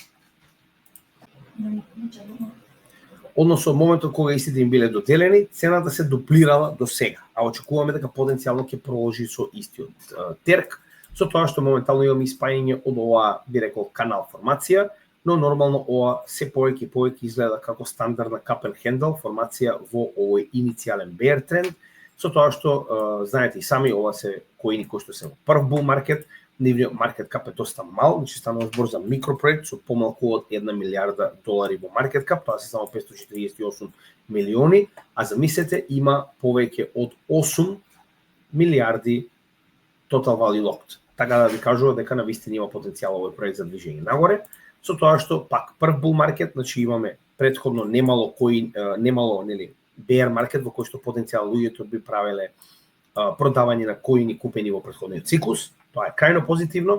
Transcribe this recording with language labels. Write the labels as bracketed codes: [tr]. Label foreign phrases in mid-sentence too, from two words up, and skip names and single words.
[mk] Односно моментот кога истите им биле доделени, цената се дуплирала до сега, а очекуваме дека потенцијално ќе продолжи со истиот терк, со тоа што моментално имаме испаѓање од оваа, би рекол, канал формација, но нормално ова се повеќе и повеќе изгледа како стандардна [en] cup and handle [mk] формација во овој иницијален bear тренд, со тоа што знаете и сами ова се коини кои што се во прв [en] bull market, [mk] нивниот [en] market cap [mk] е доста мал, значи станува збор за микропроект со помалку од 1 милиарда долари во [en] market cap, [mk] тоа се само 548 милиони, а замислете има повеќе од 8 милиарди [en] total value locked. [mk] Така да ви кажува дека навистина има потенцијал овој проект за движење нагоре, со тоа што пак прв [en] bull market, [mk] значи имаме претходно немало нели [en] bear market [mk] во кој што потенцијал луѓето би правеле продавање на коини купени во претходниот циклус. Тоа е крајно позитивно.